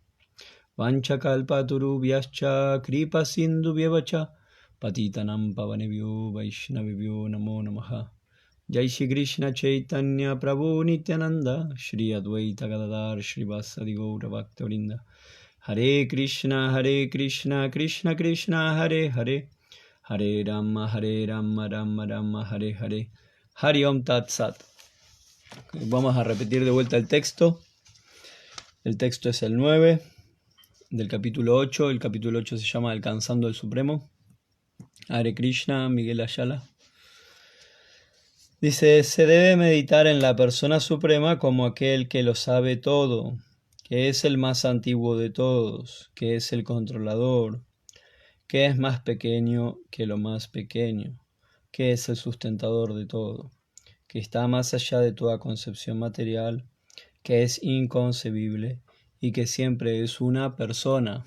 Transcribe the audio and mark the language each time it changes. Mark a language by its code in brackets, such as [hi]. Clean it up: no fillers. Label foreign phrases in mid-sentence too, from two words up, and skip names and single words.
[sa] वाञ्छाकल्पतरुभ्यश्च कृपा सिन्धुभ्य एव च पतितानां पावनेभ्यो वैष्णवेभ्यो नमो नमः जय श्री कृष्ण चैतन्य प्रभु नित्यानन्द श्री अद्वैत गदाधर श्री वासादि गौर भक्त-वृन्द हरे कृष्ण कृष्ण कृष्ण हरे हरे हरे राम राम राम हरे हरे हरि ॐ तत् सत्. [es] Vamos a repetir de vuelta el texto. El texto es el 9 del capítulo 8. El capítulo 8 se llama Alcanzando el Supremo. [sa] हरे कृष्ण, [es] Miguel Ayala. Dice, se debe meditar en la persona suprema como aquel que lo sabe todo, que es el más antiguo de todos, que es el controlador, que es más pequeño que lo más pequeño, que es el sustentador de todo, que está más allá de toda concepción material, que es inconcebible y que siempre es una persona.